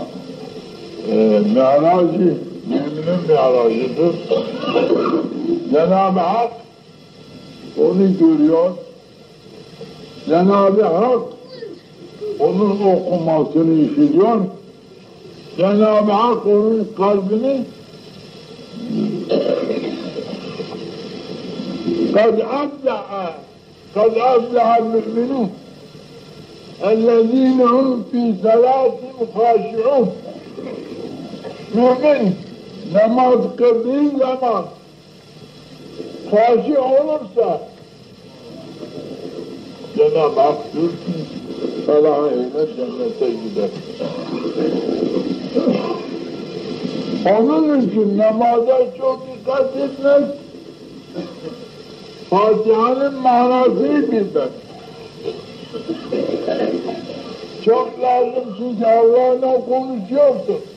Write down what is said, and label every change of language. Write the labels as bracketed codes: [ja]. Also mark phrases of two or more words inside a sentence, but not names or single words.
[tr] Mi'racı, müminin mi'racıdır. Cenab-ı Hak onu görüyor. Cenab-ı Hak onun okumasını işitiyor. Cenab-ı Hak onun kalbini [ar] قَدْ أَفْلَحَ الْمُؤْمِنُونَ اَلَّذ۪ينَ هُمْ فِي صَلَاتِهِمْ خَاشِعُونَ. [tr] Mümin namaz kıldığı zaman haşi olursa Cenab-ı Hak diyor ki Allah'a eyler cennete gider. Onun için namaza çok dikkat etmek, Fatiha'nın manasını bilmek çok lazım, çünkü Allah'la konuşuyorsun.